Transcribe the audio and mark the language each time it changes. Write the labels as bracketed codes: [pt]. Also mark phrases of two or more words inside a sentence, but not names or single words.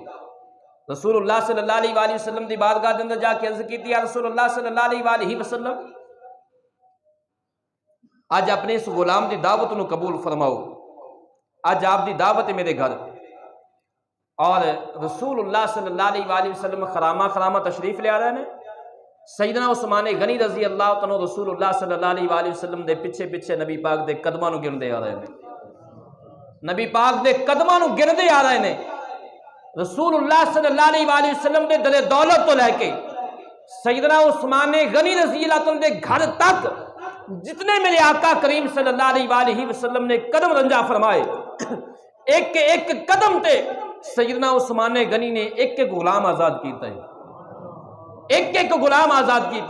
[pa] رسول اللہ صلی اللہ علیہ وآلہ وسلم دی بارگاہ دے اندر جا کے عرض کیتی یا رسول اللہ صلی اللہ علیہ وآلہ وسلم آج اپنے اس غلام دی دعوت نو قبول فرماؤ، آج آپ دی دعوت ہے میرے گھر، اور رسول اللہ صلی اللہ علیہ وآلہ وسلم خرامہ تشریف لے آ رہے ہیں، سیدنا عثمان غنی رضی اللہ عنہ رسول اللہ صلی اللہ علیہ وآلہ وسلم دے پیچھے پیچھے نبی پاک دے قدماں نو گرندے آ رہے ہیں، نبی پاک دے قدماں نو گرندے آ رہے ہیں۔ رسول اللہ صلی اللہ علیہ وآلہ وسلم دے دل دولت تو لے کے سیدنا عثمان غنی رضی اللہ عنہ دے گھر تک جتنے میرے آقا کریم صلی اللہ علیہ وآلہ وسلم نے قدم رنجا فرمائے، ایک ایک قدم تے سیدنا عثمان غنی نے ایک ایک غلام آزاد کیتا ہے، ایک ایک غلام آزاد کیتا۔